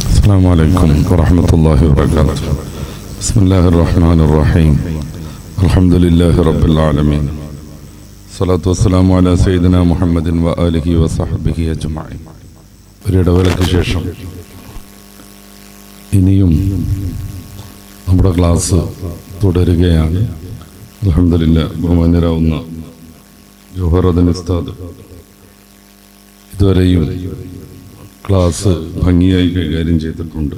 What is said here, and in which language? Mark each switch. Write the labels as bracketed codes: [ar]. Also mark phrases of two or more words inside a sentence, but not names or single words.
[ar] السلام عليكم ورحمة الله وبركاته. بسم الله الرحمن الرحيم. الحمد لله رب العالمين. الصلاة والسلام على سيدنا محمد وآله وصحبه أجمعين. [ml] ഒരിടവേളയ്ക്ക് ശേഷം ഇനിയും നമ്മുടെ ക്ലാസ് തുടരുകയാണ്. അൽഹംദുലില്ലാഹ്, ബഹുമാന്യരാവുന്ന ജൗഹറുദ്ദീൻ ഉസ്താദ് ഇതുവരെയും ക്ലാസ് ഭംഗിയായി കൈകാര്യം ചെയ്തിട്ടുണ്ട്.